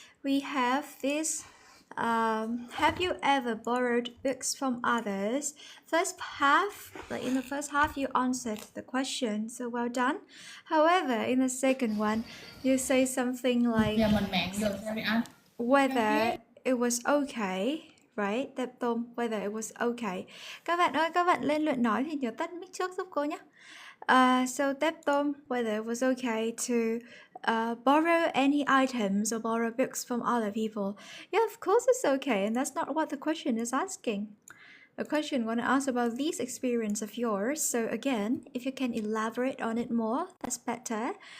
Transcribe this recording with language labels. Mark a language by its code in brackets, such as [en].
[en] We have this. Have you ever borrowed books from others? First half, like in the first half, you answered the question, so well done. However, in the second one, you say something like whether it was okay, right? Tép Tôm, whether it was okay. [vi] Các bạn ơi, các bạn lên luyện nói thì nhớ tắt mic trước giúp cô nhé. [en] So Tép Tôm, whether it was okay to borrow any items or borrow books from other people. Yeah, of course it's okay, and that's not what the question is asking. The question want to ask about this experience of yours. So again, if you can elaborate on it more, that's better.